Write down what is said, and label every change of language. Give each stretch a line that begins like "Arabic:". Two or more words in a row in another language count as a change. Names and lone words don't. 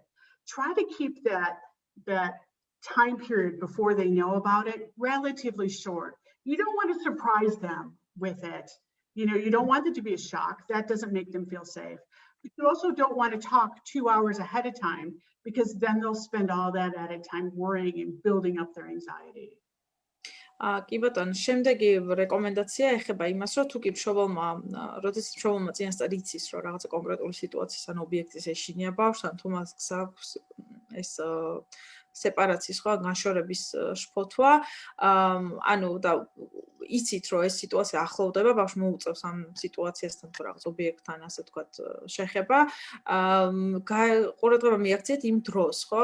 English: Try to keep that time period before they know about it relatively short. You don't want to surprise them with it. You know, you don't want it to be a shock. That doesn't make them feel safe. But you also don't want to talk 2 hours ahead of time because then they'll spend all that added time worrying and building up their anxiety.
Georgian: კი ბატონო, შემდეგი რეკომენდაცია ეხება იმას, რომ თუ კი მშობელმა, როდესაც მშობელმა წინასწარ იცის, რომ რაღაცა კონკრეტული სიტუაციის ან ობიექტის ეშინია ბავშვს, ან თუ მას აქვს ეს სეპარაციის ხო, განშორების შფოთვა, ანუ და იცით, რომ ეს სიტუაცია ახლოვდება, ბავშვი მოუწევს ამ სიტუაციასთან თუ რაღაც ობიექტთან, ასე ვთქვათ, შეხება, ყურადღება მიაქციეთ იმ დროს, ხო?